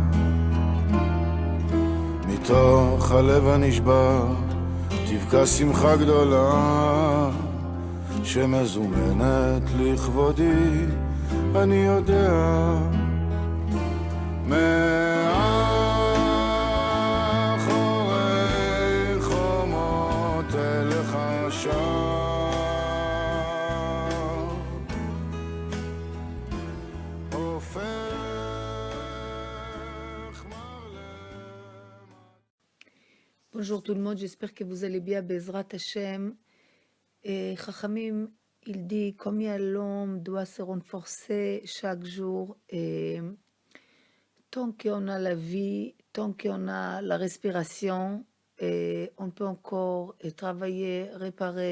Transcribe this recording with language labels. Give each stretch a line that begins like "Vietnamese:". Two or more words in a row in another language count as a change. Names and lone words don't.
Hebrew: מתוך הלב הנשבר תבקע שמחה גדולה שמזומנת לכבודי, אני יודע מאחורי חומות אליך שם הופך
French: Bonjour tout le monde, j'espère que vous allez bien,
Hebrew: בעזרת השם.
French: Chachamim, il dit combien l'homme doit se renforcer chaque jour. Et tant qu'on a la vie, tant qu'on a la respiration, et on peut encore travailler, réparer.